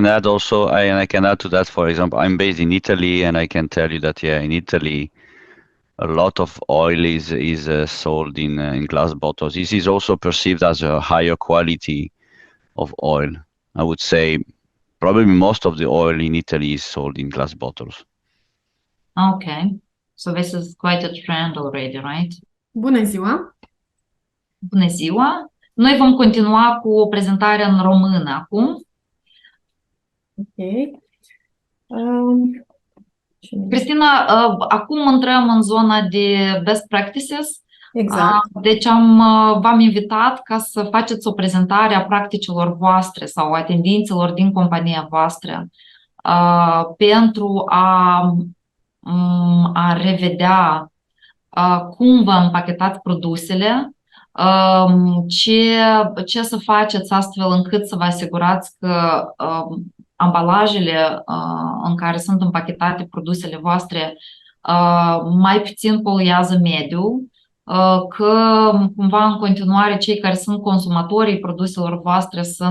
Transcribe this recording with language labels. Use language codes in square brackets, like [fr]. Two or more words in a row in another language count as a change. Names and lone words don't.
[en] I can add also, I can add to that, for example, I'm based in Italy, and I can tell you that, yeah, in Italy, a lot of oil is sold in glass bottles. This is also perceived as a higher quality of oil. I would say probably most of the oil in Italy is sold in glass bottles. Okay, so this is quite a trend already, right? [ro] Bună ziua! Bună ziua! Noi vom continua cu prezentarea în română acum. Ok. Cristina, acum intrăm în zona de [en] best practices. [ro] Exact. Deci v-am invitat ca să faceți o prezentare a practicilor voastre sau a tendințelor din compania voastră pentru a revedea cum vă împachetați produsele, ce să faceți astfel încât să vă asigurați că ambalajele în care sunt împachetate produsele voastre mai puțin poluează mediul, că cumva în continuare cei care sunt consumatorii produselor voastre